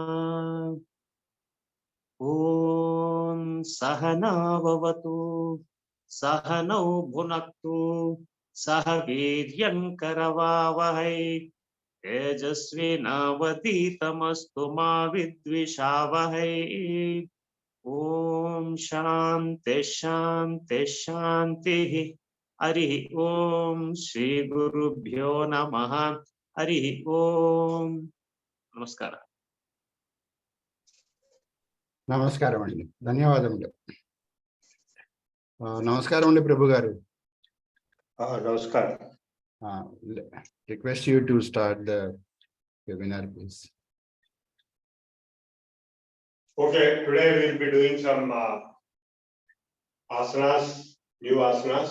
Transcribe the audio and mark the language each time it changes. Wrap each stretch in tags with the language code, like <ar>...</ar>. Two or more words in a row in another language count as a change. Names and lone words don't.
<sa>ॐ सहना भवतु सहनौ भुनक्तु सह वीर्यं करवावहै तेजस्विनावधीतमस्तु मा विद्विषावहै। ॐ शान्ति शान्ति शान्तिः। हरिः ॐ श्री गुरुभ्यो नमः। हरिः ॐ नमस्कार।</sa> <te>నమస్కారం అండి, ధన్యవాదములు. నమస్కారం అండి ప్రభు గారు.</te> <en>Namaskar. Request you to start the webinar, please. Okay, today we'll be doing some asanas, new asanas.</en>